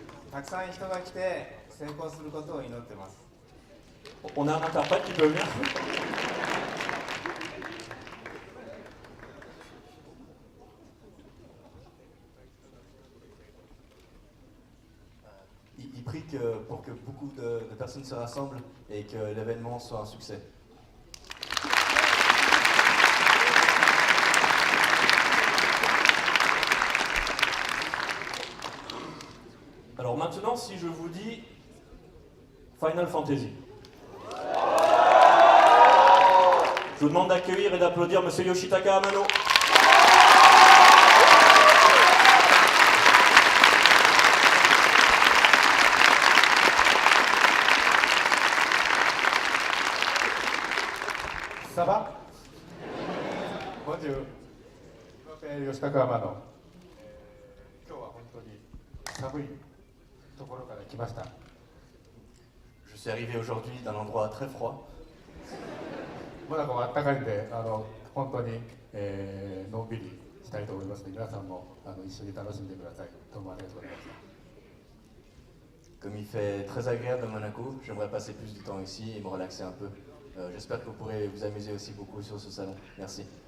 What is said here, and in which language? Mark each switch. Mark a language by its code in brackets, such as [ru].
[ja] たくさん人が来て成功することを祈ってます。 [fr] On a un interprète qui peut venir. Il prie pour que beaucoup de personnes se rassemblent et que l'événement soit un succès. Alors maintenant, si je vous dis Final Fantasy. Je vous demande d'accueillir et d'applaudir Monsieur Yoshitaka Amano. Ça va? Bonjour. 吉高天野。 [ja] 今日は本当に寒いところから来ました。 [fr] Je suis arrivé aujourd'hui d'un endroit très froid. [ja] モナコは暖かいんで、本当に、のんびりしたいと思いますので、皆さんも一緒に楽しんでください。どうもありがとうございました。 [fr] Comme il fait très agréable à Monaco, j'aimerais passer plus de temps ici et me relaxer un peu. J'espère que vous pourrez vous amuser aussi beaucoup sur ce salon. Merci.